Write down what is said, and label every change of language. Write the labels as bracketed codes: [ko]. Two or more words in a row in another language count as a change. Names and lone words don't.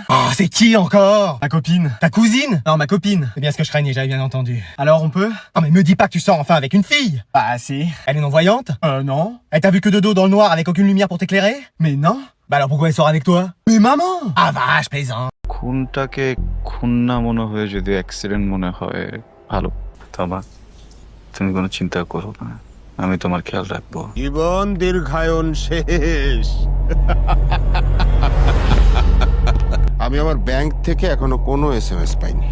[fr] Oh, c'est qui encore? Ma copine. Ta cousine? Non, ma copine. C'est bien ce que je craignais, j'avais bien entendu. Alors on peut? Oh mais me dis pas que tu sors enfin avec une fille. Bah si. Elle est non-voyante? Non. Elle t'a vu que de dos dans le noir avec aucune lumière pour t'éclairer? Mais non. Bah alors pourquoi elle sort avec toi? Mais maman! Ah va, je plaisante. [bn] খুনটাকে খুন না মনে হয়ে যদি অ্যাক্সিডেন্ট মনে হয় ভালো তবা তুমি কোনো চিন্তা করো না আমি তোমার খেয়াল রাখবো জীবন দীর্ঘায়ন শেষ। আমি আমার ব্যাংক থেকে এখনো কোনো এসএমএস পাইনি।